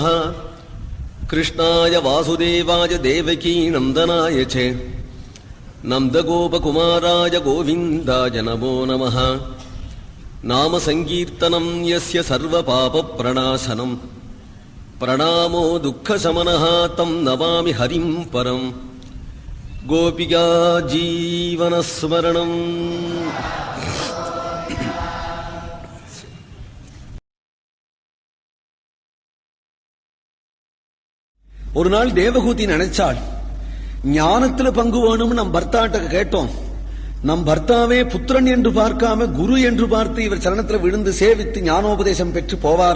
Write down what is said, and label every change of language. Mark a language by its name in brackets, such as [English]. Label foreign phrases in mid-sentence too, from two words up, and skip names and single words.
[Sanskrit] कृष्णाय वासुदेवाय देवकी नन्दनाय च नन्दगोपकुमाराय गोविन्दाय नमो नमः. नाम संकीर्तनं यस्य सर्वपापप्रणाशनं प्रणामो दुःखशमनः तं नमामि हरिं परं. गोपिका जीवनस्मरणम्. [Tamil] ஒரு நாள் தேவகூதி நினைச்சாள், ஞானத்துல பங்கு வேணும் நம் பர்த்தாட்ட கேட்டோம். நம் பர்த்தாவே புத்திரன் என்று பார்க்காம குரு என்று பார்த்து இவர் சரணத்துல விழுந்து சேவித்து ஞானோபதேசம் பெற்று போவார்.